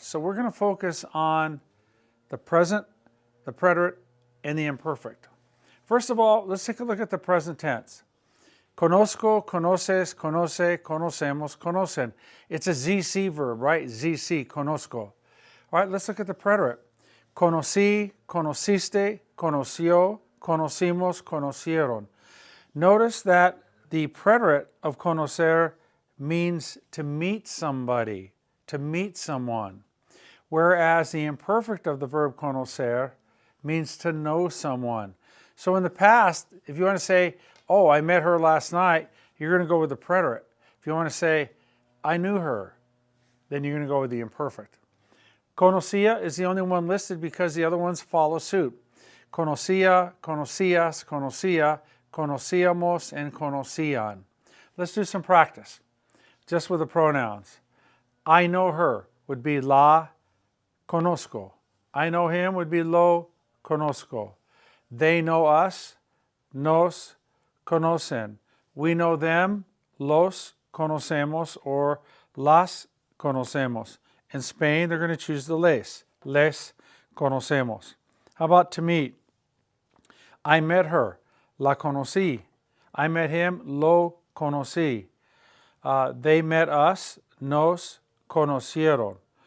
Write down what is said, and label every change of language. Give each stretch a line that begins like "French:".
English: So we're going to focus on the present, the preterite, and the imperfect. First of all, let's take a look at the present tense.
Spanish: Conozco, conoces, conoce, conocemos, conocen.
English: It's a ZC verb, right? ZC, conozco. All right, let's look at the preterite.
Spanish: Conocí, conociste, conoció, conocimos, conocieron.
English: Notice that the preterite of conocer means to meet somebody, to meet someone, whereas the imperfect of the verb conocer means to know someone. So in the past, if you want to say, oh, I met her last night, you're going to go with the preterite. If you want to say, I knew her, then you're going to go with the imperfect. Conocía is the only one listed because the other ones follow suit.
Spanish: Conocía, conocías, conocía, conocíamos, and conocían.
English: Let's do some practice, just with the pronouns. I know her would be
Spanish: la conozco.
English: I know him would be
Spanish: lo conozco.
English: They know us,
Spanish: nos conocen.
English: We know them,
Spanish: los conocemos
English: or
Spanish: las conocemos.
English: In Spain, they're going to choose the
Spanish: les conocemos.
English: How about to meet? I met her,
Spanish: la conocí.
English: I met him,
Spanish: lo conocí.
English: They met us,
Spanish: nos conocieron.